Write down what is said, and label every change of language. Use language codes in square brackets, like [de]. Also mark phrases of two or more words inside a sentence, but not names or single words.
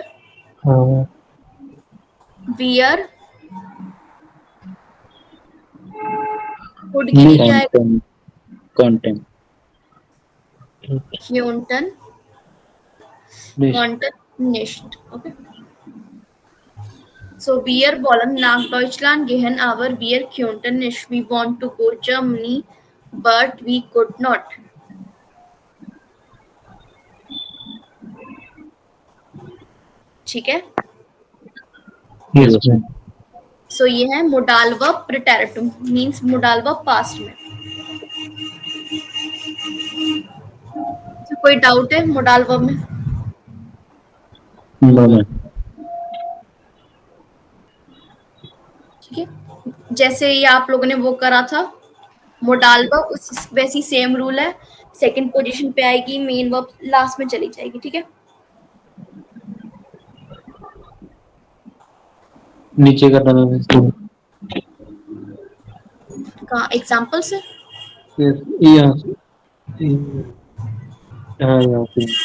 [hi] हाँ. वियर फूड के लिए क्या है कंटेंट. [de] können konnten nicht. ओके. So wir wollen nach Deutschland gehen, aber wir konnten nicht. [en] We want to go Germany, but we could not. [hi] ठीक है. [en] yes ma'am. So [hi] ये है [en] modal verb preteritum, means modal verb past में. [hi] so, कोई डाउट है [en] modal verb [hi] में? [en] no ma'am. [hi] ठीक है. जैसे ये आप लोगों ने वो करा था [en] modal verb, [hi] उस वैसी [en] same rule [hi] है. [en] second position [hi] पे आएगी, [en] main verb last [hi] में चली जाएगी. ठीक है. नीचे करना मैम इसको. कहाँ एग्जाम्पल से? यस यहाँ से. हाँ यहाँ पे.